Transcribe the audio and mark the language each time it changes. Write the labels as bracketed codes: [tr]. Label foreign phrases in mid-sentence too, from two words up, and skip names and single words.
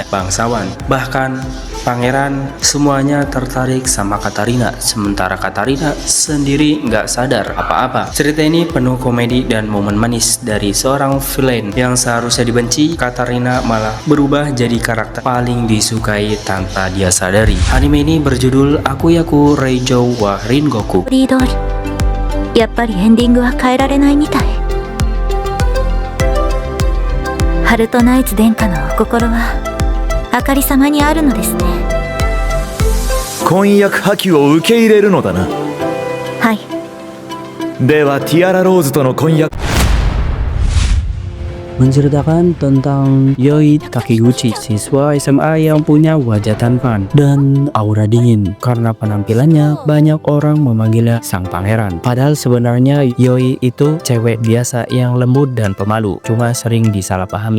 [id] Bangsawan, bahkan pangeran, semuanya tertarik sama Katarina, sementara Katarina sendiri nggak sadar apa-apa. Cerita ini penuh komedi dan momen manis dari seorang villain yang seharusnya dibenci. Katarina malah berubah jadi karakter paling disukai tanpa dia sadari. Anime ini berjudul Akuyaku Reijou wa Ringoku. [ja] リードりやっぱりエンディングは変えられないみたい。ハルトナイツ殿下のお心はあかり様にあるのですね。婚約破棄を受け入れるのだな。はい。ではティアラローズとの婚約。 [id] Menceritakan tentang Yoi Takiguchi, siswa SMA yang punya wajah tampan dan aura dingin. Karena penampilannya, banyak orang memanggilnya sang pangeran. Padahal sebenarnya Yoi itu cewek biasa yang lembut dan pemalu, cuma sering disalahpahami.